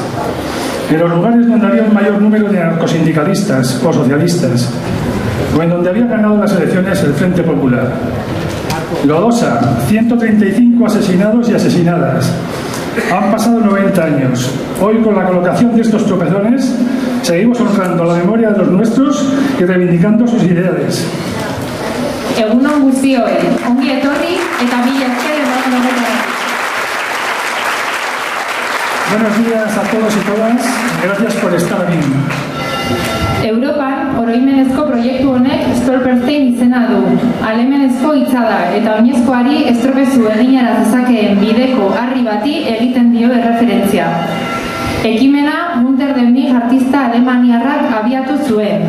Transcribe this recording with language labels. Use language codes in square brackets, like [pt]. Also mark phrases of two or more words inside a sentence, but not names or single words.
[es] En los lugares donde había un mayor número de anarcosindicalistas o socialistas, o en donde había ganado las elecciones el Frente Popular. Lodosa, 135 asesinados y asesinadas. Han pasado 90 años. Hoy, con la colocación de estos tropezones, seguimos honrando la memoria de los nuestros y reivindicando sus ideales. [eu] Egunon guztioi, ongi etorri eta mila esker horretan. [es] Buenos días a todos y todas. Gracias por estar aquí. [eu] Europan, oroimenezko proiektu honek Stolperstein izena du. Alemenezko hitza da eta oinezkoari estropezu eginara zezakeen bideko harri bati egiten dio erreferentzia. Ekimena Günter Demnig artista alemaniarrak abiatu zuen.